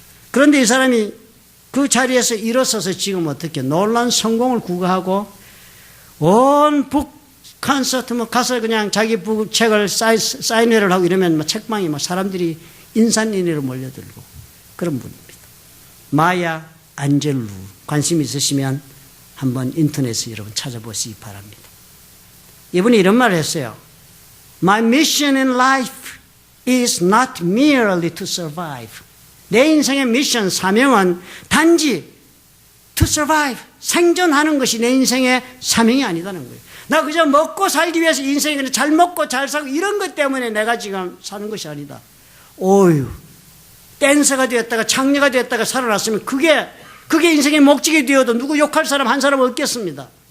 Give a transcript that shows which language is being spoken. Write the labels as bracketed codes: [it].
[ko] 그런데 이 사람이 그 자리에서 일어서서 지금 어떻게 놀라운 성공을 구가하고 온 북콘서트 가서 그냥 자기 책을 사인회를 하고 이러면 책방에 사람들이 인산인해로 몰려들고 그런 분입니다. 마야 안젤루 관심 있으시면 한번 인터넷에 여러분 찾아보시기 바랍니다. 이분이 이런 말을 했어요. [en] My mission in life is not merely to survive. [ko] 내 인생의 미션, 사명은 단지 [en] to survive, [ko] 생존하는 것이 내 인생의 사명이 아니다는 거예요. 나 그저 먹고 살기 위해서 인생이 그냥 잘 먹고 잘 살고 이런 것 때문에 내가 지금 사는 것이 아니다. 오유, 댄서가 되었다가 창녀가 되었다가 살아났으면 그게 인생의 목적이 되어도 누구 욕할 사람 한 사람 없겠습니다.